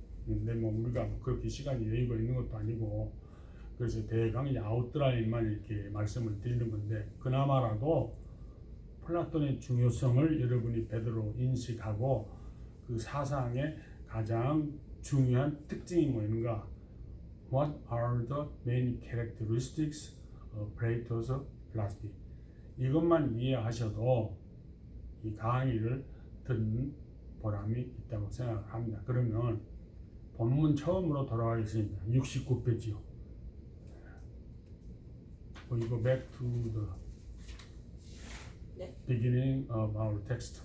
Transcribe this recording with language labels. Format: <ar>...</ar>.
<ko>근데 뭐 우리가 그렇게 시간이 여유가 있는 것도 아니고 그래서 대강 아웃라인만 이렇게 말씀을 드리는 건데 그나마라도 플라톤의 중요성을 여러분이 제대로 인식하고 그 사상의 가장 중요한 특징이 뭐인가?</ko> <en>What are the main characteristics of Plato's philosophy?</en> <ko>이것만 이해하셔도 이 강의를 듣는 보람이 있다고 생각합니다. 그러면 본문 처음으로 돌아가겠습니다. 69페이지요.</ko> <en>We go back to the beginning of our text.</en>